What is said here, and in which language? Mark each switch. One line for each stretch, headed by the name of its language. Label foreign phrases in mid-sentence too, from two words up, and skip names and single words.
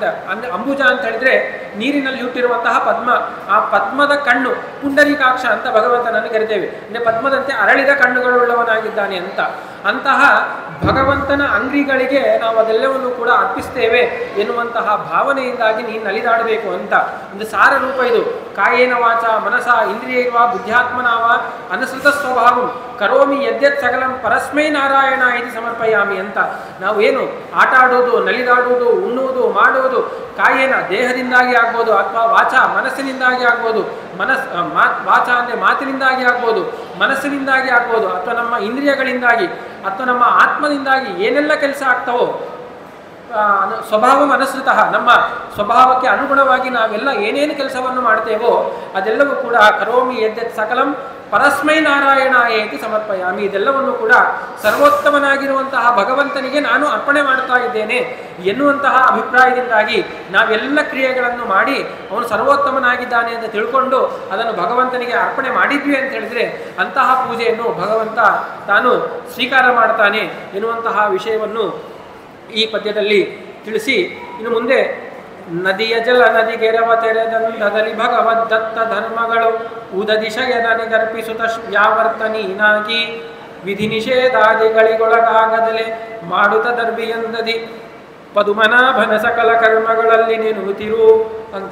Kannada: ಅಂದರೆ ಅಂಬುಜ ಅಂತ ಹೇಳಿದ್ರೆ ನೀರಿನಲ್ಲಿ ಹುಟ್ಟಿರುವಂತಹ ಪದ್ಮ, ಆ ಪದ್ಮದ ಕಣ್ಣು ಪುಂಡರೀಕಾಕ್ಷ ಅಂತ ಭಗವಂತನನ್ನು ಕರಿತೇವೆ. ಅಂದರೆ ಪದ್ಮದಂತೆ ಅರಳಿದ ಕಣ್ಣುಗಳುಳ್ಳವನಾಗಿದ್ದಾನೆ ಅಂತ. ಅಂತಹ ಭಗವಂತನ ಅಂಗ್ರಿಗಳಿಗೆ ನಾವು ಅದೆಲ್ಲವನ್ನು ಕೂಡ ಅರ್ಪಿಸ್ತೇವೆ ಎನ್ನುವಂತಹ ಭಾವನೆಯಿಂದಾಗಿ ನೀನು ನಲಿದಾಡಬೇಕು ಅಂತ ಒಂದು ಸಾರ ರೂಪ ಇದು.
Sanskrit: ಕಾಯೇನ ವಾಚ ಮನಸ ಇಂದ್ರಿಯೈರ್ವಾ ಬುದ್ಧ್ಯಾತ್ಮನಾವ ಅನುಸೃತ ಸ್ವಭಾವಂ ಕರೋಮಿ ಯದ್ಯತ್ ಸಕಲಂ ಪರಸ್ಮೈ ನಾರಾಯಣ ಇದು ಸಮರ್ಪಯಾಮಿ ಅಂತ.
Kannada: ನಾವು ಏನು ಆಟ ಆಡೋದು, ನಲಿದಾಡುವುದು, ಉಣ್ಣುವುದು, ಮಾಡುವುದು ಕಾಯೇನ ದೇಹದಿಂದಾಗಿ ಆಗ್ಬೋದು ಅಥವಾ ವಾಚ ಮನಸ್ಸಿನಿಂದಾಗಿ ಆಗ್ಬೋದು. ವಾಚ ಅಂದರೆ ಮಾತಿನಿಂದಾಗಿ ಆಗ್ಬೋದು, ಮನಸ್ಸಿನಿಂದಾಗಿ ಆಗ್ಬೋದು ಅಥವಾ ನಮ್ಮ ಇಂದ್ರಿಯಗಳಿಂದಾಗಿ ಅಥವಾ ನಮ್ಮ ಆತ್ಮದಿಂದಾಗಿ ಏನೆಲ್ಲ ಕೆಲಸ ಆಗ್ತಾವೋ
Sanskrit: ಸ್ವಭಾವ ಅನುಸೃತ
Kannada: ನಮ್ಮ ಸ್ವಭಾವಕ್ಕೆ ಅನುಗುಣವಾಗಿ ನಾವೆಲ್ಲ ಏನೇನು ಕೆಲಸವನ್ನು ಮಾಡ್ತೇವೋ ಅದೆಲ್ಲವೂ ಕೂಡ
Sanskrit: ಕರೋಮಿ ಯದ್ಯತ್ ಸಕಲಂ ಪರಸ್ಮೈ ನಾರಾಯಣ ಏತಿ ಸಮರ್ಪಯಾಮಿ.
Kannada: ಇದೆಲ್ಲವನ್ನು ಕೂಡ ಸರ್ವೋತ್ತಮನಾಗಿರುವಂತಹ ಭಗವಂತನಿಗೆ ನಾನು ಅರ್ಪಣೆ ಮಾಡ್ತಾ ಇದ್ದೇನೆ ಎನ್ನುವಂತಹ ಅಭಿಪ್ರಾಯದಿಂದಾಗಿ ನಾವೆಲ್ಲ ಕ್ರಿಯೆಗಳನ್ನು ಮಾಡಿ ಅವನು ಸರ್ವೋತ್ತಮನಾಗಿದ್ದಾನೆ ಅಂತ ತಿಳ್ಕೊಂಡು ಅದನ್ನು ಭಗವಂತನಿಗೆ ಅರ್ಪಣೆ ಮಾಡಿದ್ವಿ ಅಂತ ಹೇಳಿದರೆ ಅಂತಹ ಪೂಜೆಯನ್ನು ಭಗವಂತ ತಾನು ಸ್ವೀಕಾರ ಮಾಡ್ತಾನೆ ಎನ್ನುವಂತಹ ವಿಷಯವನ್ನು ಈ ಪದ್ಯದಲ್ಲಿ ತಿಳಿಸಿ, ಇನ್ನು ಮುಂದೆ ನದಿಯ ಜಲ ನದಿಗೆರವ ತೆರೆದಂದದಲ್ಲಿ ಭಗವದ್ದತ್ತ ಧರ್ಮಗಳು ಉದದಿಶಯನಿಗರ್ಪಿಸುತ್ತ ವ್ಯಾವರ್ತನೀನಾಗಿ ವಿಧಿ ನಿಷೇಧಾದಿಗಳಿಗೊಳಗಾಗದಲೆ ಮಾಡುತ್ತ ದರ್ಬಿಯಂದದಿ ಪದುಮನಾಭನ ಸಕಲ ಕರ್ಮಗಳಲ್ಲಿ ನೆನುಗುತ್ತಿರು ಅಂತ.